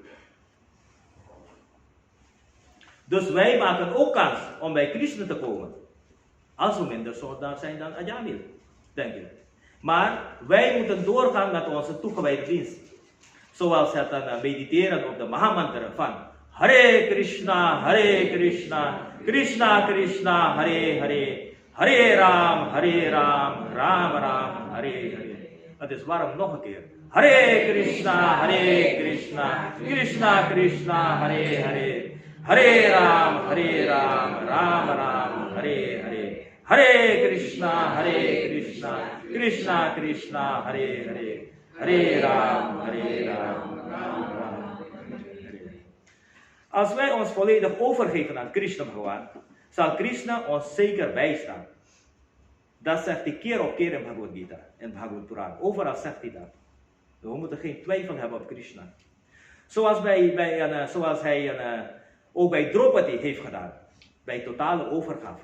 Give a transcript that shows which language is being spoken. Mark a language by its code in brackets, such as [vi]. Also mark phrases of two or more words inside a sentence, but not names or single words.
[nl] Dus wij maken ook kans om bij Krishna te komen. Als we minder zondaar zijn dan Ajamil, denk ik. Maar wij moeten doorgaan met onze toegewijde dienst. Zoals het mediteren op de Mahamantra van [sa] Hare Krishna, Krishna Krishna, Hare Hare, Hare Ram, Ram Ram, Hare Hare. [nl] Het is warm nog een keer. [sa] Hare Krishna, Krishna Krishna, Hare Hare, Hare Ram, Ram Ram, Hare Hare. Hare Krishna, Krishna Krishna, Hare Hare, Hare Ram, Ram Ram. [nl] Als wij ons volledig overgeven aan Krishna Bhagavan, zal Krishna ons zeker bijstaan. Dat zegt hij keer op keer in Bhagavad Gita, in Bhagavad Puran. Overal zegt hij dat. We moeten geen twijfel hebben op Krishna. Zoals hij ook bij Draupadi heeft gedaan, bij totale overgave.